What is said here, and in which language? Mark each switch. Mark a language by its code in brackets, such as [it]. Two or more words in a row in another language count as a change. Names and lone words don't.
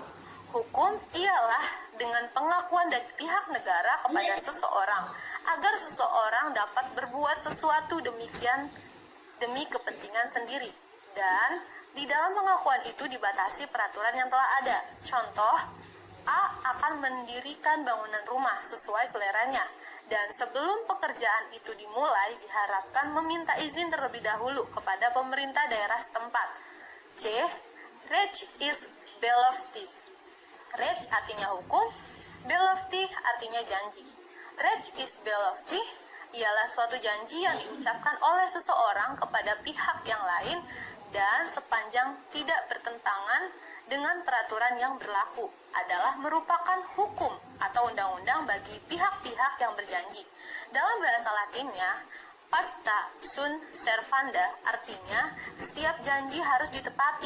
[id] Hukum ialah dengan pengakuan dari pihak negara kepada seseorang agar seseorang dapat berbuat sesuatu demi kepentingan sendiri, dan di dalam pengakuan itu dibatasi peraturan yang telah ada. Contoh, A akan mendirikan bangunan rumah sesuai seleranya, dan sebelum pekerjaan itu dimulai diharapkan meminta izin terlebih dahulu kepada pemerintah daerah setempat. [nl] C. Recht is belofte. [id] Recht artinya hukum, belofte artinya janji. [nl] Recht is belofte [id] ialah suatu janji yang diucapkan oleh seseorang kepada pihak yang lain dan sepanjang tidak bertentangan dengan peraturan yang berlaku adalah merupakan hukum atau undang-undang bagi pihak-pihak yang berjanji. Dalam bahasa Latinnya, [la] pacta sunt servanda [id] artinya setiap janji harus ditepati.